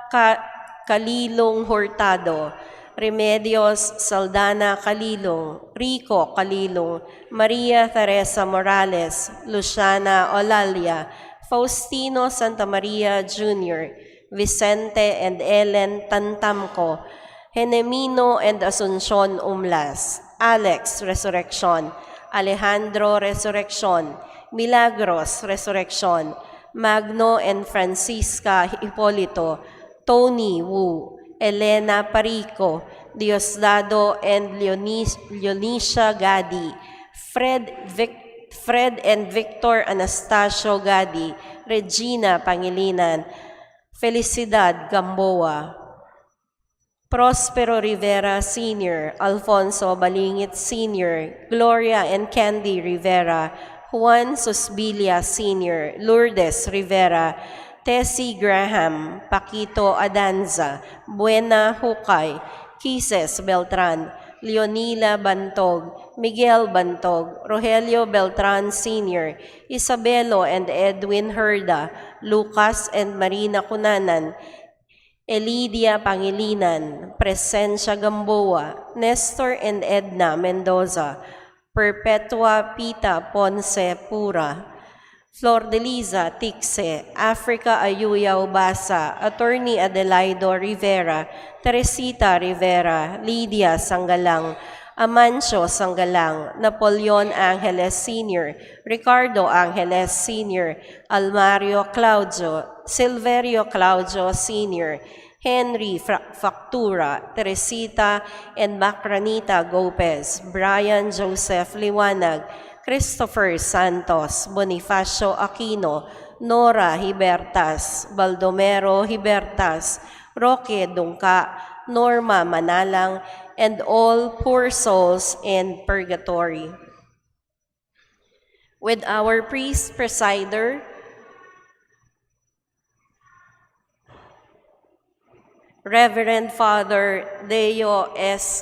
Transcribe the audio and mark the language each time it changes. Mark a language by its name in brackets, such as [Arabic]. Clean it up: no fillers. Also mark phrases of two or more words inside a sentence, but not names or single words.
[English] Kalilong Hurtado, Remedios Saldana Kalilong, Rico Kalilong, Maria Teresa Morales, Luciana Olalia, Faustino Santa Maria Jr., Vicente and Ellen Tantamco, Genemino and Asuncion Umlas, Alex Resurrection, Alejandro Resurrection, Milagros Resurrection, Magno and Francisca Hipolito, Tony Wu, Elena Parico, Diosdado and Leonicia Gadi, Fred and Victor Anastasio Gadi, Regina Pangilinan, Felicidad Gamboa, Prospero Rivera Sr., Alfonso Balingit Sr., Gloria and Candy Rivera, Juan Susbilia Sr., Lourdes Rivera, Tessie Graham, Paquito Adanza, Buena Hukay, Kises Beltran, Leonila Bantog, Miguel Bantog, Rogelio Beltran Sr., Isabelo and Edwin Herda, Lucas and Marina Cunanan, Elidia Pangilinan, Presencia Gamboa, Nestor and Edna Mendoza, Perpetua Pita Ponce Pura, Flor de Liza Tixe, Africa Ayuyao Basa, Attorney Adelaido Rivera, Teresita Rivera, Lydia Sanggalang, Amancio Sanggalang, Napoleon Angeles Sr., Ricardo Angeles Sr., Almario Claudio, Silverio Claudio Sr., Henry Factura, Teresita and Macranita Gopez, Brian Joseph Liwanag, Christopher Santos, Bonifacio Aquino, Nora Hibertas, Baldomero Hibertas, Roque Dungka, Norma Manalang, and all poor souls in purgatory. With our priest presider, Reverend Father Deo S.